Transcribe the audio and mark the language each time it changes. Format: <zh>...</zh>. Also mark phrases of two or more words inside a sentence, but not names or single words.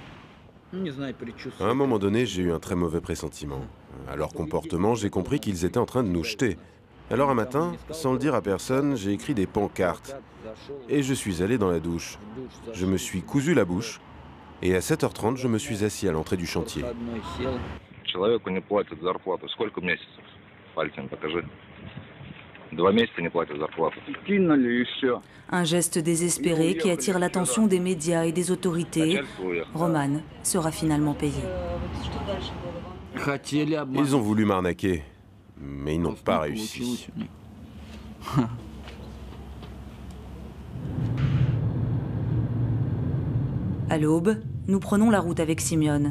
<fr>À un moment donné, j'ai eu un très mauvais pressentiment. À leur comportement, j'ai compris qu'ils étaient en train de nous jeter. Alors un matin, sans le dire à personne, j'ai écrit des pancartes. Et je suis allé dans la douche. Je me suis cousu la bouche. Et à 7h30, je me suis assis à l'entrée du chantier.</fr> <ru>Человеку не платят зарплату. Сколько месяцев? Пальцем покажи. 2 месяца не платят зарплату. Кинули и все.</ru> <fr>Un geste désespéré qui attire l'attention des médias et des autorités. Roman sera finalement payé. Ils ont voulu m'arnaquer, mais ils n'ont pas réussi. À l'aube, nous prenons la route avec Simeon.</fr>